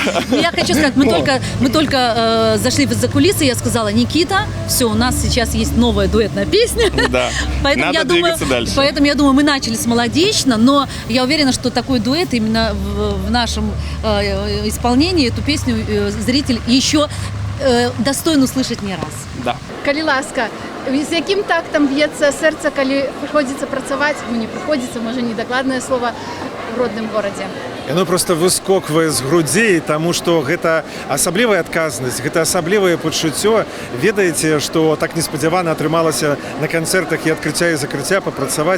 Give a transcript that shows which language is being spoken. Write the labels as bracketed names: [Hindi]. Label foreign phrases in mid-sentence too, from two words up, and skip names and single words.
[Russian] Я хочу сказать, мы только зашли за кулисы, я сказала: Никита, все, у нас сейчас есть новая дуэтная песня. Да. Надо двигаться дальше. Поэтому я думаю, мы начали с «Молодечно», но я уверена, что такой дуэт именно в нашем исполнении, эту песню зритель еще достоин услышать не раз. Да. [Belarusian] Калі ласка, з яким тактом б'ецца сэрца, калі прыходзіцца працаваць, не прыходзіцца, можа, недакладнае слово, в родным горадзе? Яно просто выскоквае з грудзей, таму што гэта асаблівая адказнасць, гэта асаблівае пачуццё. Ведаеце, што так неспадзявана атрымалася на канцэртах і адкрыцця і закрыцця папрацаваць.